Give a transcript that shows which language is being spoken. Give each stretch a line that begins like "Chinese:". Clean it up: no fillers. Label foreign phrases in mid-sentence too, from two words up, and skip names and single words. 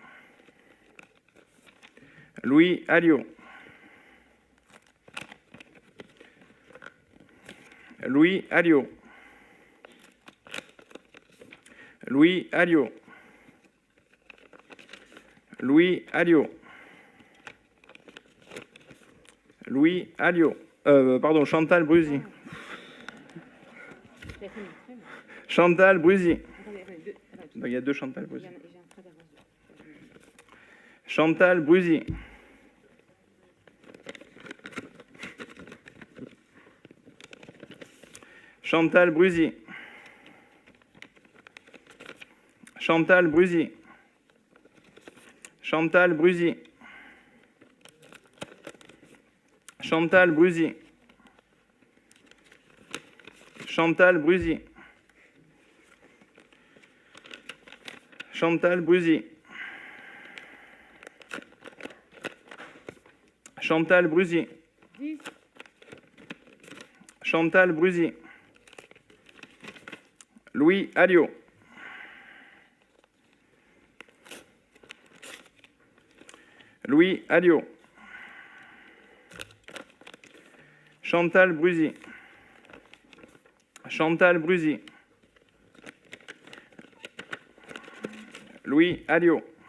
French: Louis Alliot. Louis Alliot. Louis Alliot. Louis Alliot. Louis Alliot. Pardon, Chantal Brusy. Chantal Brusy. Il y a deux Chantal Brusy. Chantal Brusy. Chantal Brusy. Chantal Brusy. Chantal Brusy. Chantal Brusy. Chantal Brusy. Chantal Brusy. Chantal Brusy. Chantal Brusy. Louis Alliot. Louis Alliot. Chantal Brusy. Chantal Brusy. Louis Alliot.